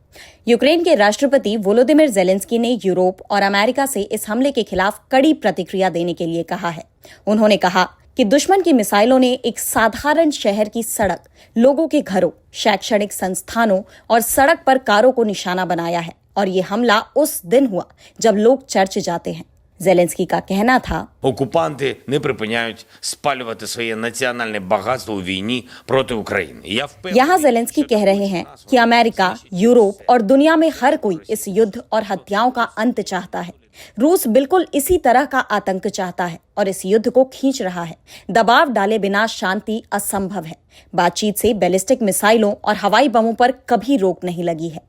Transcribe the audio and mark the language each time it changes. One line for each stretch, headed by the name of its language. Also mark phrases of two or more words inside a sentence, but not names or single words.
Hindi: यूक्रेन के राष्ट्रपति वोलोदिमिर ज़ेलेंस्की ने यूरोप और अमेरिका से इस हमले के खिलाफ कड़ी प्रतिक्रिया देने के लिए कहा है। उन्होंने कहा कि दुश्मन की मिसाइलों ने एक साधारण शहर की सड़क, लोगों के घरों, शैक्षणिक संस्थानों और सड़क पर कारों को निशाना बनाया है और ये हमला उस दिन हुआ जब लोग चर्च जाते हैं। Зеленський का कहना था,
Ukrainian: окупанти не припиняють спалювати своє національне багатство у війні проти України.
Hindi: यहाँ ज़ेलेंस्की कह रहे हैं कि अमेरिका, यूरोप और दुनिया में हर कोई इस युद्ध और हत्याओं का अंत चाहता है। रूस बिल्कुल इसी तरह का आतंक चाहता है और इस युद्ध को खींच रहा है। दबाव डाले बिना शांति असंभव है। बातचीत से बैलिस्टिक मिसाइलों और हवाई बमों पर कभी रोक नहीं लगी है।